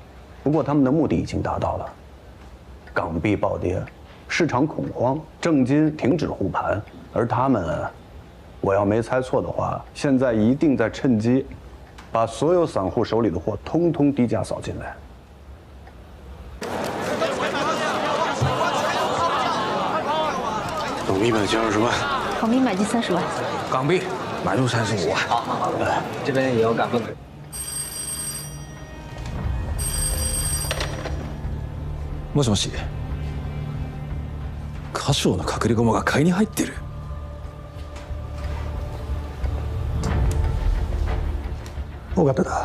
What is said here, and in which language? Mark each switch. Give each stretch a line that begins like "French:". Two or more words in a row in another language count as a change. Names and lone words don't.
Chinese: 不过他们的目的已经达到了，港币暴跌，市场恐慌，郑金停止护盘，而他们，我要没猜错的话，现在一定在趁机，把所有散户手里的货通通低价扫进来。董秘买进20万，港币买进30万，港币买入35万。好，这边也有港币。
Japanese: もしもし。華商の隠れ駒が買いに入ってる。尾形だ。